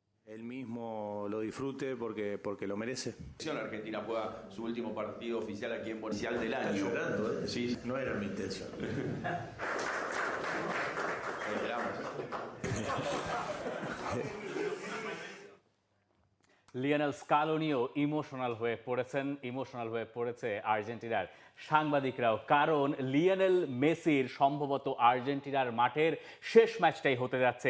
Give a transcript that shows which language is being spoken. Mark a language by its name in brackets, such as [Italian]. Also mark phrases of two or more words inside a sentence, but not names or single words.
[Spanish] él mismo lo disfrute porque lo merece. Argentina juega su último partido oficial aquí en Buenos Aires del Está año. llorando, ¿eh? Sí, No era mi intención. esperamos. [Bangla] লিওনেল স্কালোনিও ইমোশনাল হয়ে পড়েছে আর্জেন্টিনার সাংবাদিকরাও, কারণ লিওনেল মেসির সম্ভবত আর্জেন্টিনার মাঠের শেষ ম্যাচটাই হতে যাচ্ছে।